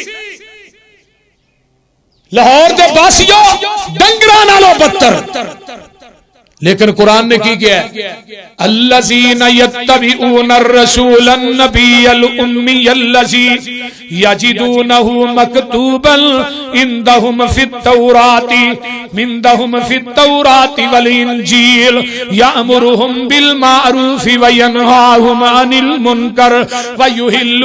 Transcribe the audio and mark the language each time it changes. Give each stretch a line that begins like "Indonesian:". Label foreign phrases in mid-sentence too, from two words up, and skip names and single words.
Punjabi: لاہور دے باسیوں ڈنگراں نالوں بدتر، لیکن قرآن نے کی کیا ہے؟
Arabic: الذین یتبعون الرسول النبی الامی الذی یجدونہ مکتوبا عندہم فی التوراۃ والانجیل یأمرہم بالمعروف وینہاہم عن المنکر ویحل